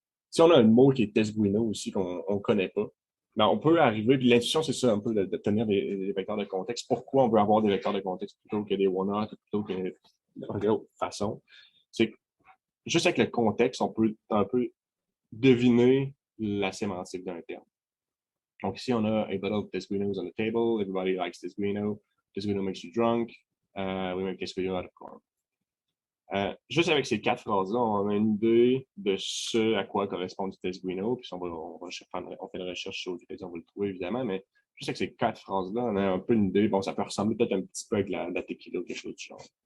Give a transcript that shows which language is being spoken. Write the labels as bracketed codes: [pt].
[fr] Si on a un mot qui est Tesguino aussi, qu'on ne connaît pas, ben on peut arriver, puis l'intuition, c'est ça un peu, d'obtenir des vecteurs de contexte. Pourquoi on veut avoir des vecteurs de contexte plutôt que des one-hot, plutôt que d'autres façons? C'est juste avec le contexte, on peut un peu deviner la sémantique d'un terme. Donc ici, on a [en] a bottle of Tesguinos on the table, everybody likes Tesguino, Tesguino makes you drunk, we make Tesguino out of corn. [fr] Juste avec ces 4 phrases-là, on a une idée de ce à quoi correspond du Tesguino, puis on fait une recherche sur Wikipédia, on va le trouver évidemment, mais juste avec ces 4 phrases-là, on a un peu une idée. Bon, ça peut ressembler peut-être un petit peu avec la tequila ou quelque chose du genre.